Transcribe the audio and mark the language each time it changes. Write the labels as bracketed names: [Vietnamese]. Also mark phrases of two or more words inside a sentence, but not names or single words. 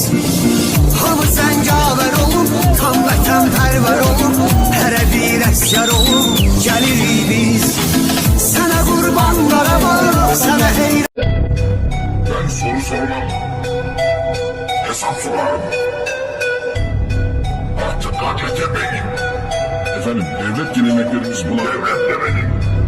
[Azerbaijani] Hamı zəngavər olub, tam vətən pərvər olub, hərə bir əsgər olub, gəlirik biz. Sənə qurban Qarabağ, sənə heyrət. [Turkish] Ben soru sormam, hesap sorarım. Artık KKT benim. Efendim, devlet geleneklerimiz buna... Devlet de benim.